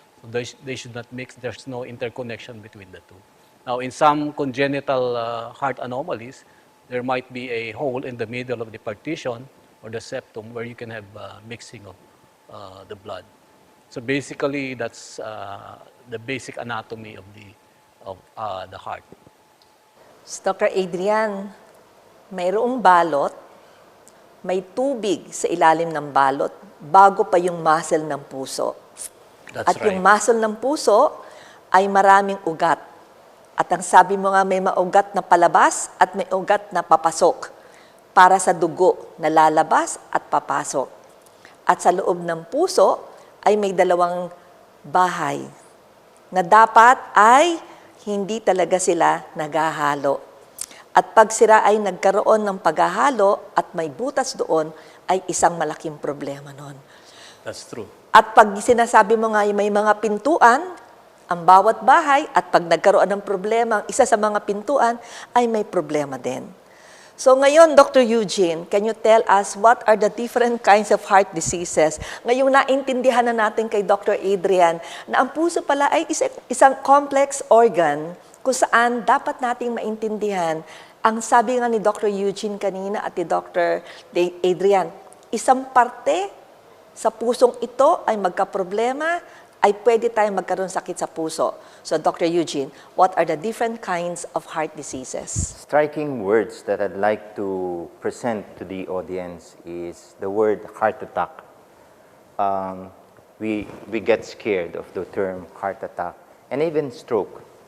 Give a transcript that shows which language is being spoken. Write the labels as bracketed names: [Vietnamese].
[English] So they should not mix. There's no interconnection between the two. Now, in some congenital heart anomalies, there might be a hole in the middle of the partition or the septum where you can have mixing of the blood. So basically, that's the basic anatomy of the heart. Dr. [Filipino] Adrian, mayroong balot, may tubig sa ilalim ng balot bago pa yung muscle ng puso. [English] That's [Filipino] At [English] right. [Filipino] yung muscle ng puso ay maraming ugat. At ang sabi mo nga may maugat na palabas at may ugat na papasok para sa dugo na lalabas at papasok. At sa loob ng puso ay may dalawang bahay na dapat ay hindi talaga sila naghahalo. At pag sila ay nagkaroon ng paghahalo at may butas doon, ay isang malaking problema nun. [English] That's true. [Filipino] At pag sinasabi mo nga may mga pintuan, ang bawat bahay, at pag nagkaroon ng problema, ang isa sa mga pintuan, ay may problema din. So ngayon, Dr. [English] Eugene, can you tell us what are the different kinds of heart diseases? [Filipino] Ngayong naintindihan na natin kay Dr. Adrian na ang puso pala ay isang complex organ kung saan dapat nating maintindihan. Ang sabi nga ni Dr. Eugene kanina at ni Dr. Adrian, isang parte sa pusong ito ay magkaproblema, ay pwede tayong magkaroon sakit sa puso. So, Dr. [English] Eugene, what are the different kinds of heart diseases? Striking words that I'd like to present to the audience is the word heart attack. We get scared of the term heart attack and even stroke.